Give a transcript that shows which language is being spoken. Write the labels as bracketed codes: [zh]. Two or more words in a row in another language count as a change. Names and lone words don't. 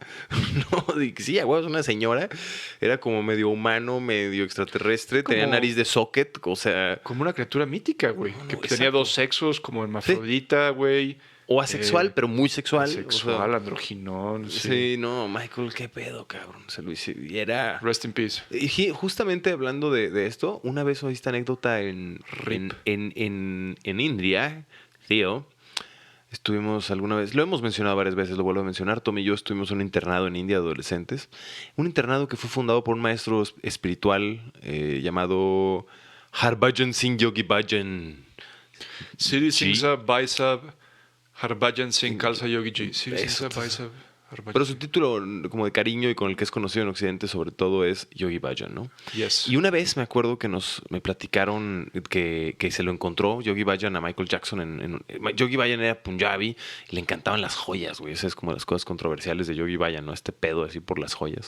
[es] No, dije, sí, güey, es una señora. Era como medio humano, medio extraterrestre, tenía nariz de socket, o sea... Como una criatura mítica, güey. Que tenía dos sexos, como hermafrodita, güey. O asexual, pero muy sexual. Sexual, o sea, androginón. Sí, no, Michael, qué pedo, cabrón. Se lo hice. Y era... [en] Rest in peace. [es] Y justamente hablando de esto, una vez oí esta anécdota en India, tío... Estuvimos alguna vez, lo hemos mencionado varias veces, lo vuelvo a mencionar, Tom y yo estuvimos en un internado en India de adolescentes. Un internado que fue fundado por un maestro espiritual llamado Harbhajan Singh Yogi Bhajan. Siri Singha Baisab Harbhajan Singh Khalsa Yogi Ji. Siri Singha Baisab. Pero su título como de cariño y con el que es conocido en Occidente sobre todo es Yogi Bhajan, ¿no? Yes. Y una vez me acuerdo que me platicaron que se lo encontró Yogi Bhajan a Michael Jackson. Yogi Bhajan era punjabi y le encantaban las joyas, güey. Esa es como las cosas controversiales de Yogi Bhajan, ¿no? Este pedo así por las joyas.